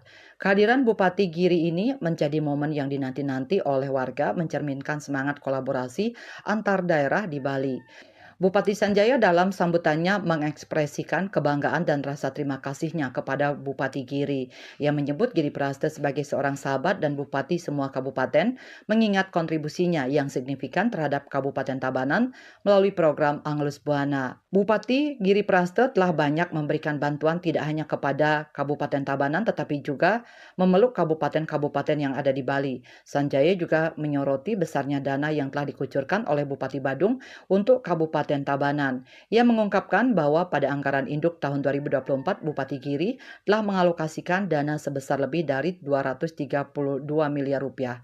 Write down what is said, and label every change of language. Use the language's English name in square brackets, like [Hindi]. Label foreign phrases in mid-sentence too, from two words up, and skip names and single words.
[Indonesian] Kehadiran Bupati Giri ini menjadi momen yang dinanti-nanti oleh warga mencerminkan semangat kolaborasi antar daerah di Bali. Bupati Sanjaya dalam sambutannya mengekspresikan kebanggaan dan rasa terima kasihnya kepada Bupati Giri yang menyebut Giri Praste sebagai seorang sahabat dan bupati semua kabupaten, mengingat kontribusinya yang signifikan terhadap Kabupaten Tabanan melalui program Angelus Buana. Bupati Giri Praste telah banyak memberikan bantuan tidak hanya kepada Kabupaten Tabanan tetapi juga memeluk kabupaten-kabupaten yang ada di Bali. Sanjaya juga menyoroti besarnya dana yang telah dikucurkan oleh Bupati Badung untuk Kabupaten Tabanan. Ia mengungkapkan bahwa pada anggaran induk tahun 2024 Bupati Giri telah mengalokasikan dana sebesar lebih dari 232 miliar rupiah.